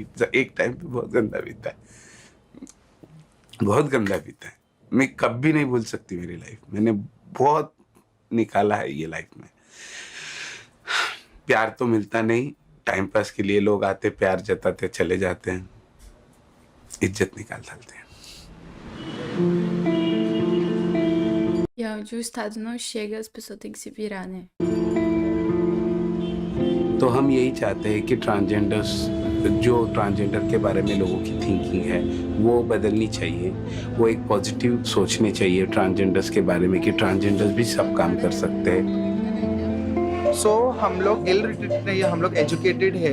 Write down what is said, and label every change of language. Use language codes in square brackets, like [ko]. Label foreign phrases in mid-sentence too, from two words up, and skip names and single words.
[hi] एक टाइम पे बहुत गंदा बीता है, बहुत गंदा बीता है। मैं कभी नहीं भूल सकती मेरी लाइफ। मैंने बहुत निकाला है ये लाइफ में। प्यार तो मिलता नहीं, [en] time pass [hi] के लिए लोग आते, प्यार जताते, चले जाते हैं, इज्जत निकाल डालते हैं। [pt] E onde o Estado não chega, as pessoas têm que se virar, né? [hi] तो हम यही चाहते हैं कि जो ट्रांसजेंडर के बारे में लोगों की थिंकिंग है वो बदलनी चाहिए। वो एक पॉजिटिव सोचने चाहिए ट्रांसजेंडर्स के बारे में कि ट्रांसजेंडर्स भी सब काम कर सकते हैं। हम लोग [en] ill related [hi] नहीं है, हम लोग एजुकेटेड है।